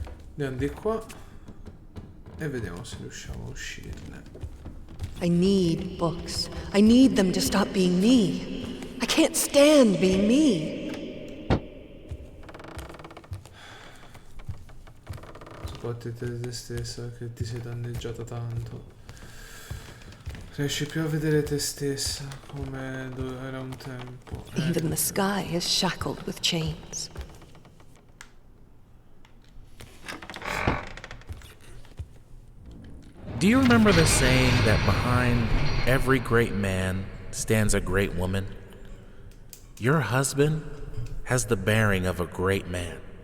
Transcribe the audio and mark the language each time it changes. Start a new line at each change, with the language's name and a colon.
Italian: Andiamo di qua e vediamo se riusciamo a uscirne.
English: I need books. I need them to stop being me. I can't stand being me.
Italian: Scottiti di te stessa che ti sei danneggiata tanto. Riesci più a vedere te stessa come era un tempo.
English: Even the sky is shackled with chains. Do you remember the saying that behind every great man stands a great woman? Your husband has the bearing of a great man.